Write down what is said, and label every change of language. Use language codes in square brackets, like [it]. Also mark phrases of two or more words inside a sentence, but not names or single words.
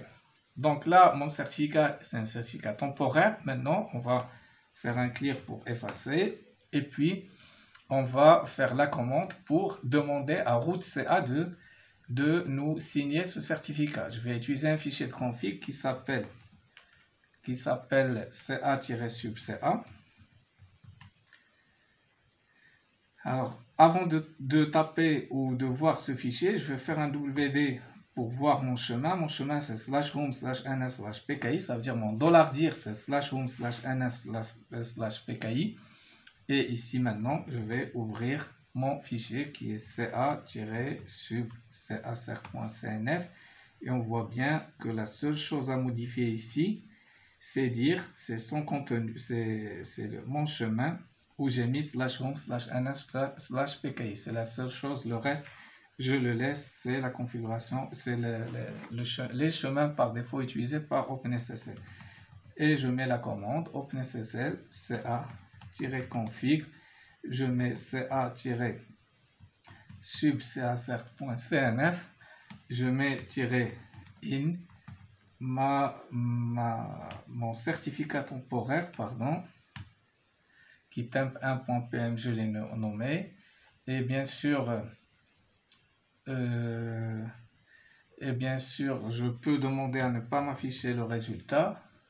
[fr] Donc là, mon certificat, c'est un certificat temporaire. Maintenant, on va faire un clear pour effacer et puis on va faire la commande pour demander à [en] root CA [fr] de nous signer ce certificat. Je vais utiliser un fichier de config qui s'appelle ca-sub-ca. Alors, avant de taper ou de voir ce fichier, je vais faire un WD pour voir mon chemin. Mon chemin, c'est /home/ns/pki. Ça veut dire mon $dir, c'est /home/ns/pki. Et ici, maintenant, je vais ouvrir mon fichier qui est ca-sub.cnf et on voit bien que la seule chose à modifier ici, c'est son contenu, c'est mon chemin où j'ai mis /home/ns/pki. C'est la seule chose, le reste, je le laisse, c'est la configuration, c'est les chemins par défaut utilisés par OpenSSL. Et je mets la commande OpenSSL ca-config. Je mets ca-sub.cert.cnf. Je mets -in mon certificat temporaire, qui temp1.pm, je l'ai nommé. Et bien sûr, je peux demander à ne pas m'afficher le résultat.